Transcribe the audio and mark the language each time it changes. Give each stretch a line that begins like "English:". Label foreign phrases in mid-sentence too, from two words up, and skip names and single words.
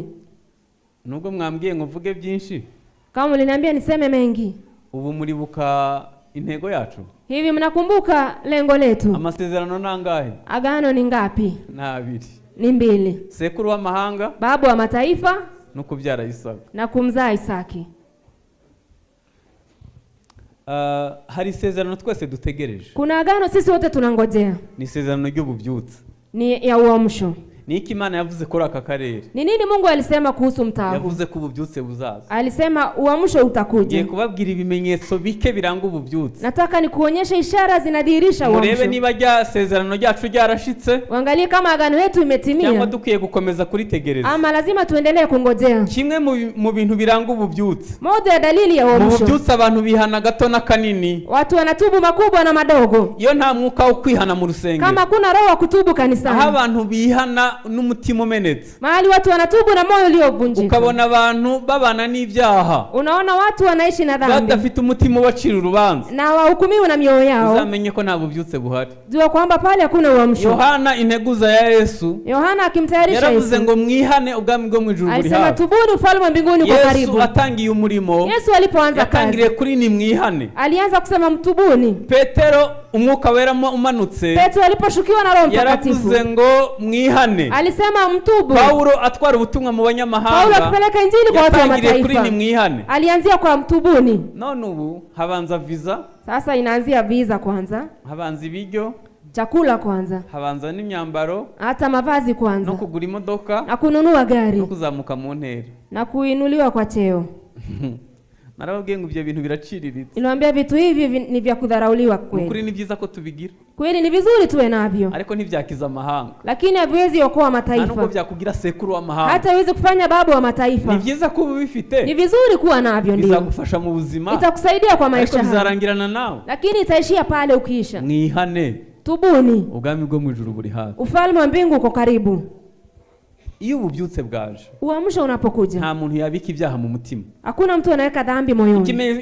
Kinyarwanda: Nubwo mwambwiye ngo vuge byinshi.
Swahili: Kama uliniambia niseme mengi.
Kinyarwanda: Ubu muribuka intego yacu?
Swahili: Hivi mnakumbuka lengo letu?
Kinyarwanda: Amasezerano nangahe?
Swahili: Agano ni ngapi?
Kinyarwanda: Na 2.
Swahili: Ni 2.
Kinyarwanda: Sekuru wa mahanga,
Swahili: babu wa mataifa,
Kinyarwanda: no kubyara Isaka.
Swahili: Na kumzaa Isaki.
Kinyarwanda: Hari isezerano twese dutegereje.
Swahili: Kuna agano sisi wote tunangojea.
Kinyarwanda: Ni isezerano ry'Ububyutse.
Swahili: Ni ya uamsho.
Kinyarwanda: Niki Imana yavuze kuri aka karere?
Swahili: Ni nini Mungu alisema kuhusu mtaa?
Kinyarwanda: Yavuze ko ububyutse buzaza.
Swahili: Alisema uamsho utakuja.
Kinyarwanda: Ngiye kubabwira ibimenyetso bike biranga ububyutse.
Swahili: Nataka nikuonyesha ishara zinadhihirisha uamsho.
Kinyarwanda: Murebe niba rya sezerano ryacu ryarashitse.
Swahili: Waangalie kama agano letu imetimia.
Kinyarwanda: Cyangwa dukwiye gukomeza kuritegereza.
Swahili: Ama lazima tuendelee kungojea.
Kinyarwanda: Kimwe mu bintu biranga ububyutse.
Swahili: Moja ya dalili ya uamsho.
Kinyarwanda: Ububyutse abantu bihana gato na kanini.
Swahili: Watu wanatubu makubwa na madogo.
Kinyarwanda: Iyo nta mwuka wo kwihana mu rusengero.
Swahili: Kama kuna roho wa kutubu kanisani.
Kinyarwanda: Aho abantu bihana n'umutima umenetse.
Swahili: Mahali watu wanatubu na moyo uliovunjika.
Kinyarwanda: Ukabona abantu babana n'ibyaha.
Swahili: Unaona watu wanaishi na dhambi.
Kinyarwanda: Badafite umutima ubacira urubanza.
Swahili: Na wahukumiwe na mioyo yao.
Kinyarwanda: Uzamenye ko nta bubyutse buhari.
Swahili: Jua kwamba pale hakuna uamsho.
Kinyarwanda: Yohana integuza ya Yesu.
Swahili: Yohana akimtayarisha Yesu.
Kinyarwanda: Yaravuze ngo mwihane ubwami bwo mu ijuru buri hafi.
Swahili: Alisema tubuni ufalme wa mbinguni uko karibu.
Kinyarwanda: Yesu atangiye umurimo.
Swahili: Yesu alipoanza kazi.
Kinyarwanda: Yatangiriye kuri ni mwihane.
Swahili: Alianza kusema mtubuni.
Kinyarwanda: Petero umwuka wera umanutse.
Swahili: Petro aliposhukiwa na Roho Mtakatifu.
Kinyarwanda: Yaravuze ngo mwihane.
Swahili: Alisema mtubu.
Kinyarwanda: Paulo atwara ubutumwa mu banyamahanga.
Swahili: Paulo akipeleka injili kwa watu wa mataifa.
Kinyarwanda: Kuri ni mwihane.
Swahili: Alianzia kwa mtubuni.
Kinyarwanda: None ubu habanza visa.
Swahili: Sasa inaanzia visa kwanza.
Kinyarwanda: Habanza ibiryo.
Swahili: Chakula kwanza.
Kinyarwanda: Habanza n'imyambaro.
Swahili: Hata mavazi kwanza.
Kinyarwanda: No kugura imodoka.
Swahili: Na kununua gari.
Kinyarwanda: No kuzamuka mu ntera.
Swahili: Na kuinuliwa kwa cheo.
Kinyarwanda: Narababwiye ngo ibyo bintu biraciriritse.
Swahili: Niliwaambia vitu hivi ni vya kudharauliwa kweli.
Kinyarwanda: Ukuri ni byiza ko tubigira.
Swahili: Kweli ni vizuri tuwe navyo.
Kinyarwanda: Ariko ntibyakiza amahanga.
Swahili: Lakini haviwezi okoa mataifa.
Kinyarwanda: Nubwo byakugira sekuru wa mahanga.
Swahili: Hata iweze kufanya babu wa mataifa.
Kinyarwanda: Ni byiza ko ubifite.
Swahili: Ni vizuri kuwa navyo ndio.
Kinyarwanda: Bizagufasha mu buzima.
Swahili: Itakusaidia kwa maisha
Kinyarwanda: haya. Bizarangirana nawe.
Swahili: Lakini itaishia pale ukiisha.
Kinyarwanda: Mwihane.
Swahili: Tubuni.
Kinyarwanda: Ubwami bwo mu ijuru buri hafi.
Swahili: Ufalme wa mbingu uko karibu.
Kinyarwanda: Iyo ububyutse bwaje.
Swahili: Uamsho unapokuja.
Kinyarwanda: Nta muntu yabika ibyaha mu mutima.
Swahili: Hakuna mtu anaweka dhambi moyoni.